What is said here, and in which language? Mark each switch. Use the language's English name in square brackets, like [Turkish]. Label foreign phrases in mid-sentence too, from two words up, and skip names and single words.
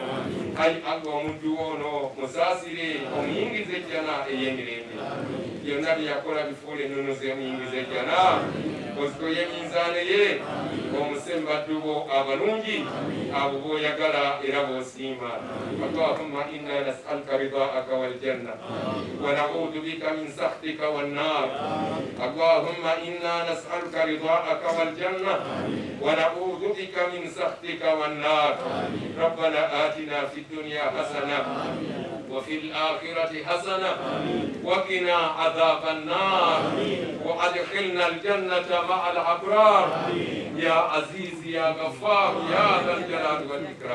[Ganda] Ayi Allah omuddu ono musaasire, omuyingize ejjana ey'emirembe. Byonna bye yakola bifuule ennunuzi emuyingize ejjana, ozitoye minzaane ye, omusembaddu bo abalungi, abo b'oyagala era b'osiima. [Arabic] اللهم إنا نسألك رضاك والجنة ونعوذ بك من سخطك والنار. اللهم إنا نسألك رضاك والجنة ونعوذ بك من سخطك والنار. ربنا آتنا في الدنيا حسنة وفي الآخرة حسنة وقنا عذاب النار وأدخلنا الجنة مع الأبرار يا عزيز يا غفار يا ذا الجلال والإكرام.